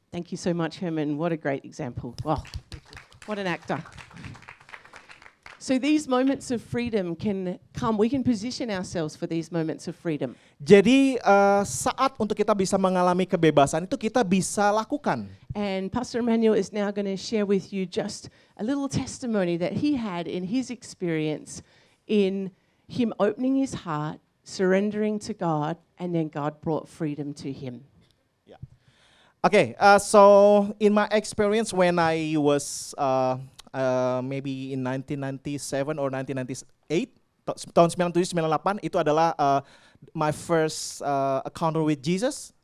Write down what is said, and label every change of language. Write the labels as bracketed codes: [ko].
[en] Thank you so much, Herman. What a great example. Wow, what an actor. So these moments of freedom can come. We can position ourselves for these moments of freedom. [id] Jadi saat untuk kita bisa mengalami kebebasan itu kita bisa lakukan. [en] And Pastor Emmanuel is now going to share with you just a little testimony that he had in his experience in him opening his heart, surrendering to God, and then God brought freedom to him. Okay, so in my experience when I was maybe in 1997 or 1998, [id] tahun 97-98 itu adalah [en] my first encounter with Jesus.